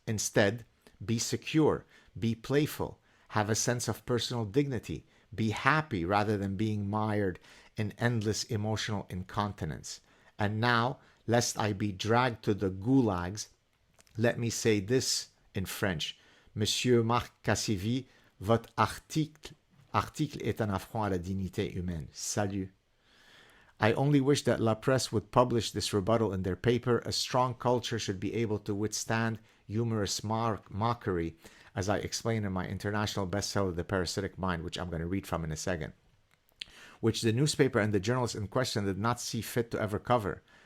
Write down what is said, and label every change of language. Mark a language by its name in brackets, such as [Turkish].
[English] Instead, be secure, be playful, have a sense of personal dignity, be happy rather than being mired in endless emotional incontinence. And now, lest I be dragged to the gulags, let me say this in French. [French] Monsieur Marc Cassivi, votre article est un affront à la dignité humaine. Salut. [English] I only wish that La Presse would publish this rebuttal in their paper. A strong culture should be able to withstand humorous mockery, as I explain in my international bestseller, The Parasitic Mind, which I'm going to read from in a second, which the newspaper and the journalists in question did not see fit to ever cover.